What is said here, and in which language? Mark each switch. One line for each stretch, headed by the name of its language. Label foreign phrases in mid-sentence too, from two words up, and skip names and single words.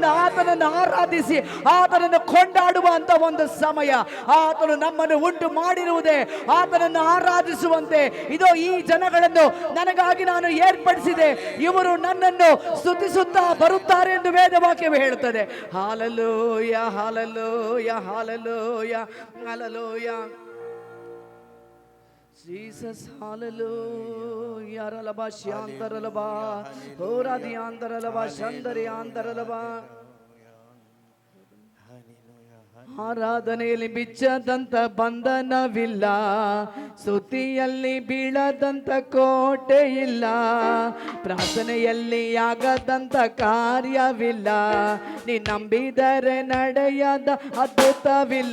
Kannada: ಆತನನ್ನು ಆರಾಧಿಸಿ ಆತನನ್ನು ಕೊಂಡಾಡುವಂತ ಒಂದು ಸಮಯ ಆತನು ನಮ್ಮನ್ನು ಉಂಟು ಮಾಡಿರುವುದೇ ಆತನನ್ನು ಆರಾಧಿಸುವಂತೆ ಇದೋ ಈ ಜನಗಳನ್ನು ನನಗಾಗಿ ನಾನು ಏರ್ಪಡಿಸಿದೆ ಇವರು ನನ್ನ ಸ್ತುತಿಸುತ್ತಾ ಬರುತ್ತಾರೆ ಎಂದು ವೇದವಾಕ್ಯವು ಹೇಳುತ್ತದೆ ಹಾಲೆಲೂಯ ಹಾಲೆಲೂಯ ಹಾಲೆಲೂಯ ಹಾಲೆಲೂಯ Jesus hallelujah ralaba shantaralaba horadiyantaralaba shandaryantaralaba ಆರಾಧನೆಯಲ್ಲಿ ಬಿಚ್ಚದಂತ ಬಂಧನವಿಲ್ಲ, ಸ್ತುತಿಯಲ್ಲಿ ಬೀಳದಂತ ಕೋಟೆ ಇಲ್ಲ, ಪ್ರಾರ್ಥನೆಯಲ್ಲಿ ಆಗದಂತ ಕಾರ್ಯವಿಲ್ಲ, ನೀ ನಂಬಿದರೆ ನಡೆಯದ ಅದ್ಭುತವಿಲ್ಲ.